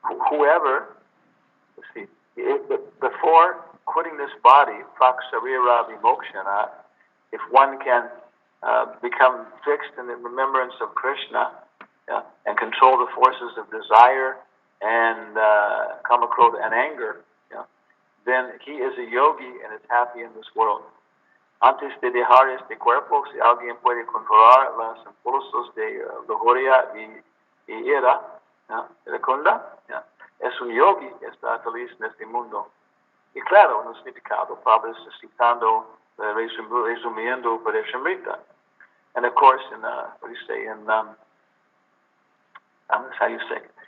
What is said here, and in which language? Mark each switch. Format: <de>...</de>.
<en>Whoever, let's see, before quitting this body, praksarira vimokshana, if one can become fixed in the remembrance of Krishna, and control the forces of desire and kama, krodha, and anger, then he is a yogi and is happy in this world.</en> <es>Antes de dejar este cuerpo, si alguien puede controlar los impulsos de lujuria y ira, iracunda, es un yogi que está feliz en este mundo. Y claro, en el significado, Prabhupada está citando, resumiendo Upadeshamrita.</es> <en>And of course, in what do you say? In that's how you say.</en>